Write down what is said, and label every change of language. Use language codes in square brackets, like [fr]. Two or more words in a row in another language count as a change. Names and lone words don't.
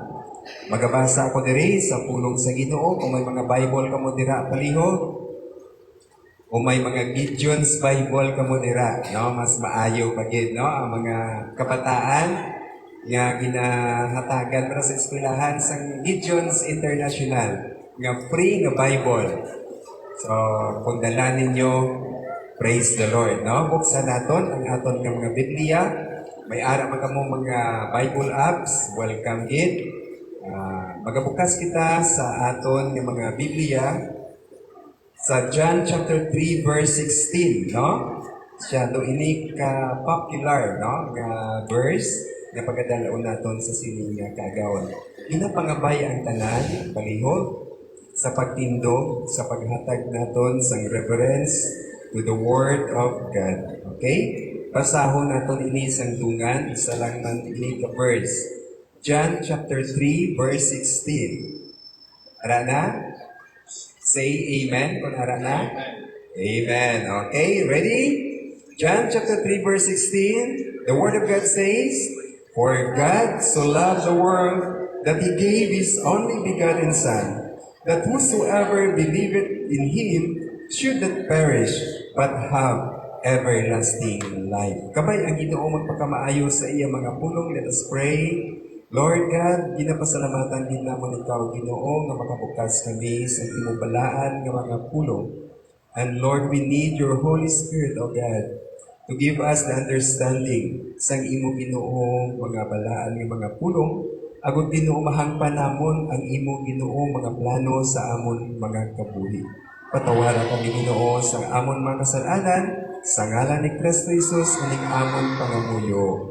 [hil] Magabasa ako diri sa pulong sa Ginoo. Kung may mga Bible ka mo dira palihog, o may mga Gideon's Bible ka mo dira, no? Mas maayo pagid, no? Ang mga kabataan nga ginahatagan para sa eskwelahan sa Gideon's International nga free nga Bible. So, kung dala ninyo, [en] praise the Lord, [hil] no? Buksan naton ang aton nga mga Biblia. May ara man kamo mga [en] Bible apps, [hil] welcome gid. Magabukas kita sa aton nga mga Biblia sa [en] John chapter 3 verse 16, [hil] no? Siya do ini ka popular, no? Nga verse nga pagkadalaon naton sa sining nga kaagawon. Ginapangabay ang tanan palihog sa pagtindog sa paghatag naton sang [en] reverence to the word of God. Okay? [hil] Basahon naton ini sang tungan sa lang man ini ka verse. [en] John chapter 3 verse 16. [hil] Ara na? [en] Say amen [hil] kung ara na. [en] Amen. Okay, ready? John chapter 3 verse 16. The word of God says, "For God so loved the world that He gave His only begotten Son, that whosoever believeth in Him should not perish, but have everlasting life." [hil] Kabay ang Ginoo magpakamaayo sa iya mga pulong. [en] Let us pray. Lord God, [hil] ginapasalamatan din naman ikaw, Ginoo, na makabukas kami sa imong balaan ng mga pulong. [en] And Lord, we need your Holy Spirit, O God, to give us the understanding [hil] sa imong Ginoo mga balaan ng mga pulong, Agud Ginoo mahangpan namon ang imo Ginoo mga plano sa amon mga kabuhi. Patawaran kami Ginoo sa amon mga kasalanan sa ngalan ni Kristo Jesus uning amon pangamuyo.